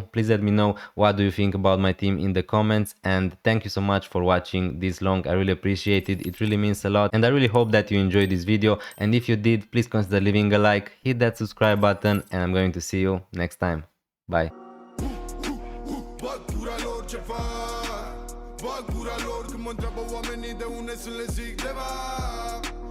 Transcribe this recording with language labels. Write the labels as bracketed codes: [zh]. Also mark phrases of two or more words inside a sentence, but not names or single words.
[en] Please let me know what do you think about my team in the comments, and thank you so much for watching this long. I really appreciate it. It really means a lot, and I really hope that you enjoyed this video, and if you did, please consider leaving a like, hit that subscribe button, and I'm going to see you next time. Bye. [ro] Bag pura lor, când mă întreabă oamenii de unde sunt, le zic de